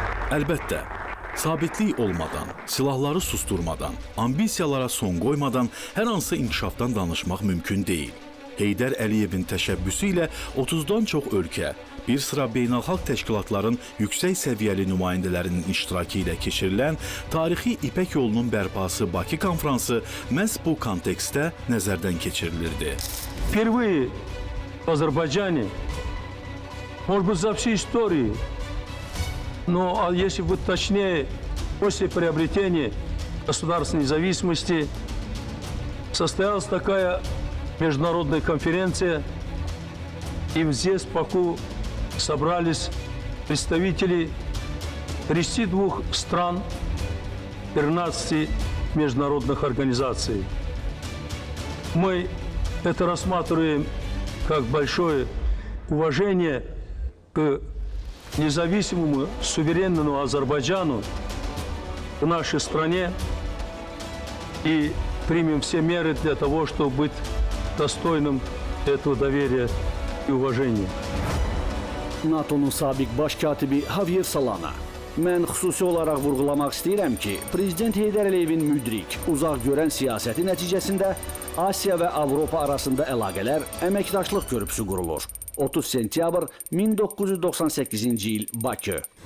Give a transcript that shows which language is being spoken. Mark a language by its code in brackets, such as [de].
[az] Əlbəttə, sabitlik olmadan, silahları susturmadan, ambisiyalara son qoymadan hər hansı inkişafdan danışmaq mümkün deyil. Heydər Əliyevin təşəbbüsü ilə 30-dan çox ölkə, bir sıra beynəlxalq təşkilatların yüksək səviyyəli nümayəndələrinin iştirakı ilə keçirilən tarixi İpək yolunun bərpası Bakı konfransı məhz bu kontekstdə nəzərdən keçirilirdi. [ru] Впервые в Азербайджане, может быть, за всю историю, но если быть точнее, после приобретения государственной независимости состоялась такая международная конференция, и здесь в Баку собрались представители 32 стран, 13 международных организаций. Мы это рассматриваем как большое уважение к независимому, суверенному Азербайджану, в нашей стране, и примем все меры для того, чтобы быть достойным этого доверия и уважения. [az] NATO-nun sabiq baş katibi Javier Solana. Mən xüsusi olaraq vurğulamaq istəyirəm ki, Prezident Heydər Əliyevin müdrik, uzaq görən siyasəti nəticəsində Asiya və Avropa arasında əlaqələr, əməkdaşlıq körpüsü qurulur. 30 sentyabr 1998-ci il Bakı.